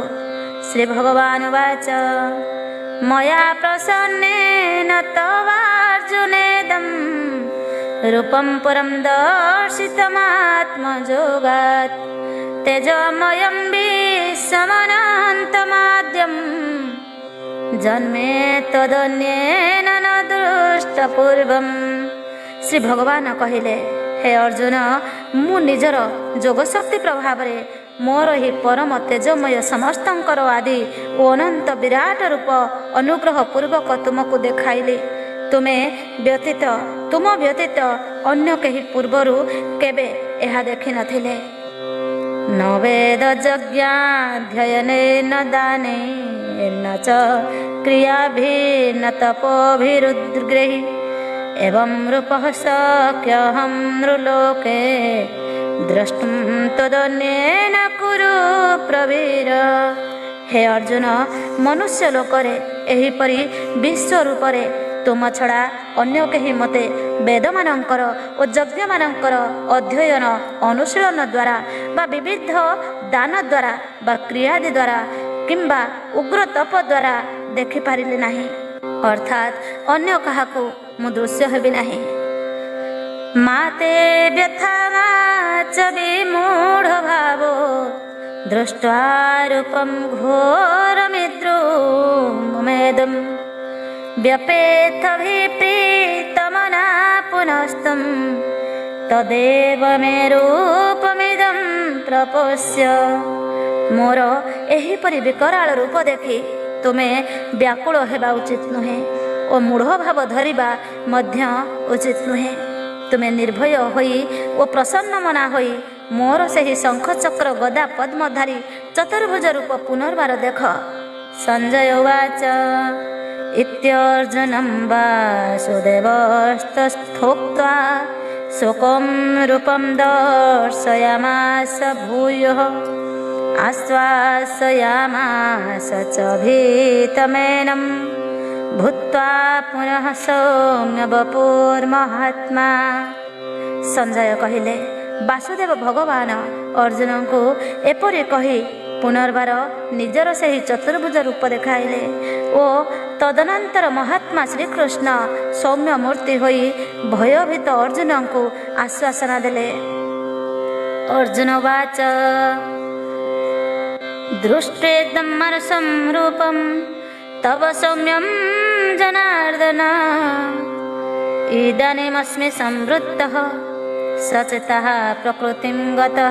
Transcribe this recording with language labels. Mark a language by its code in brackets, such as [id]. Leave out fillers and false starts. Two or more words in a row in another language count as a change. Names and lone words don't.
[sa] श्री भगवान उवाच मया प्रसन्नेन तवार्जुनेदं रूपं परं दर्शितमात्मयोगात्। तेजोमयं विश्वमनन्तमाद्यं जन्मे तदन्येन न दृष्टपूर्वम्। [or] ଶ୍ରୀ ଭଗବାନ କହିଲେ, ହେ ଅର୍ଜୁନ, ମୁଁ ନିଜର ଯୋଗଶକ୍ତି ପ୍ରଭାବ ରେ ମୋର ହିଁ ପରମ ତେଜମୟ ସମସ୍ତଙ୍କର ଆଦି ଓ ଅନନ୍ତ ବିରାଟ ରୂପ ଅନୁଗ୍ରହ ପୂର୍ବକ ତୁମକୁ ଦେଖାଇଲି। ତୁମ ବ୍ୟତୀତ ଅନ୍ୟ କେହି ପୂର୍ବରୁ କେବେ ଏହା ଦେଖି ନଥିଲେ। [sa] न वेद यज्ञाध्ययनेन दानेन च क्रियाभिर्न तपोभिरुद्ग्रहि एवं रूपः शक्यहं नृलोके द्रष्टुं तदन्येन कुरु प्रवीर। [or] ହେ ଅର୍ଜୁନ, ମନୁଷ୍ୟ ଲୋକରେ ଏହିପରି ବିଶ୍ୱ ରୂପରେ ତୁମ ଛଡ଼ା ଅନ୍ୟ କେହି ମତେ ବେଦମାନଙ୍କର ଓ ଯଜ୍ଞମାନଙ୍କର ଅଧ୍ୟୟନ ଅନୁଶୀଳନ ଦ୍ୱାରା ବା ବିବିଧ ଦାନ ଦ୍ୱାରା ବା କ୍ରିୟାଦି ଦ୍ୱାରା କିମ୍ବା ଉଗ୍ର ତପ ଦ୍ୱାରା ଦେଖି ପାରିଲେ ନାହିଁ। ଅର୍ଥାତ ଅନ୍ୟ କାହାକୁ ମୁଁ ଦୃଶ୍ୟ ହେବି ନାହିଁ। [sa] माते व्यथा च विमूढ भावो दृष्ट्वा रूपं घोरमिद्रुमेदम् व्यपेतभिप्रीतमना पुनस्तं तदेव मे रूपमिदं प्रपश्य। [or] ମୋର ଏହିପରି ବିକରାଳ ରୂପ ଦେଖି ତୁମେ ବ୍ୟାକୁଳ ହେବା ଉଚିତ ନୁହେଁ ଓ ମୂଢ଼ ଭାବ ଧରିବା ମଧ୍ୟ ଉଚିତ ନୁହେଁ ओ मूढ़ भाव धरिबा मध्य उचित नुहे। ତୁମେ ନିର୍ଭୟ ହୋଇ ଓ ପ୍ରସନ୍ନ ମନା ହୋଇ ମୋର ସେହି ଶଙ୍ଖ ଚକ୍ର ଗଦା ପଦ୍ମଧାରୀ ଚତୁର୍ଭୁଜ ରୂପ ପୁନର୍ବାର ଦେଖ। [sa] संजय उवाच इत्यर्जुनं वासुदेवस्तथोक्त्वा शोकं रूपं दर्शयामास भूयः आश्वासयामास च भीतमेनं भूत्वा पुनः सौम्य वपुर्महात्मा। [or] ସଞ୍ଜୟ କହିଲେ, ବାସୁଦେବ ଭଗବାନ ଅର୍ଜୁନ କୁ ଏପରି କହି ପୁନର୍ବାର ନିଜର ସେହି ଚତୁର୍ଭୁଜ ରୂପ ଦେଖାଇଲେ। ଓ ତଦନନ୍ତର ମହାତ୍ମା ଶ୍ରୀକୃଷ୍ଣ ସୌମ୍ୟ ମୂର୍ତ୍ତି ହୋଇ ଭୟଭୀତ ଅର୍ଜୁନଙ୍କୁ ଆଶ୍ୱାସନା ଦେଲେ। [sa] ଅର୍ଜୁନ ବାଚ ଦୃଷ୍ଟେଦଂ ମାନସଂ ରୂପଂ ତବ ସୌମ୍ୟଂ ଜନାର୍ଦ୍ଦନ ଇଦାନୀମସ୍ମି ସଂବୃତ୍ତଃ ସଚେତଃ ପ୍ରକୃତିଂ ଗତଃ।